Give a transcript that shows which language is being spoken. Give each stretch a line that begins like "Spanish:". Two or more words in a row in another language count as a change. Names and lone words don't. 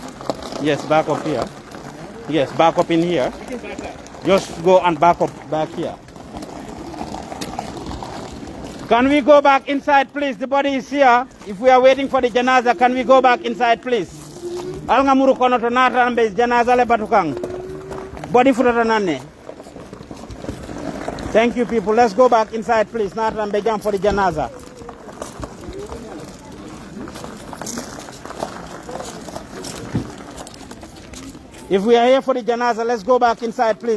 English: Yes, back up here. Yes, back up in here. Just go and back up back here. Can we go back inside, please? The body is here. If we are waiting for the janaza, can we go back inside, please?
Mandingo: Alga muru kono to nata ambe janaza le batukang. Body futa nanne.
English: Thank you, people. Let's go back inside, please.
Mandingo: Nata ambe jam
English: for the janaza. If we are here for the janaza, let's go back inside, please.